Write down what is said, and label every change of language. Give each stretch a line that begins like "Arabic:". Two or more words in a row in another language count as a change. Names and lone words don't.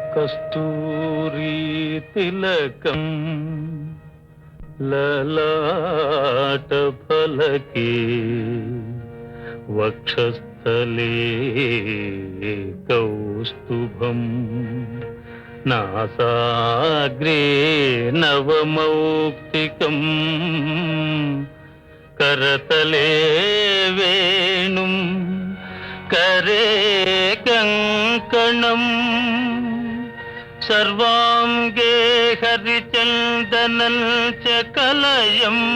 Sanskrit: కస్తూరి తిలకం లలాట ఫలకే వక్షస్థలే కౌస్తుభం నాసాగ్రే నవమౌక్తికం करतले वेणुं करे कंकणं सर्वांगे हरिचन्दनं च कलयं